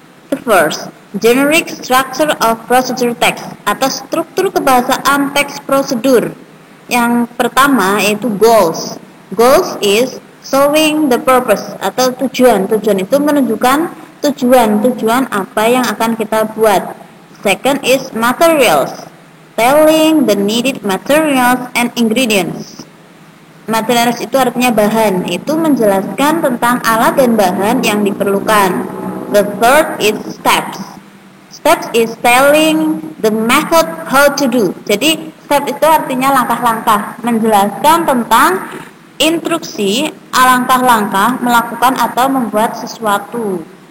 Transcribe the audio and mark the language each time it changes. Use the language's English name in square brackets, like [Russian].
[English] The first, generic structure of procedure text [Indonesian] atau struktur kebahasaan teks prosedur. Yang pertama yaitu [English] goals. Goals is showing the purpose [Indonesian] atau tujuan. Tujuan itu menunjukkan tujuan apa yang akan kita buat. [English] Second is materials, telling the needed materials and ingredients. [Indonesian] Materials itu artinya bahan, itu menjelaskan tentang alat dan bahan yang diperlukan. [English] The third is steps. Steps is telling the method how to do. [Indonesian] Jadi step itu artinya langkah-langkah, menjelaskan tentang instruksi langkah-langkah melakukan atau membuat sesuatu.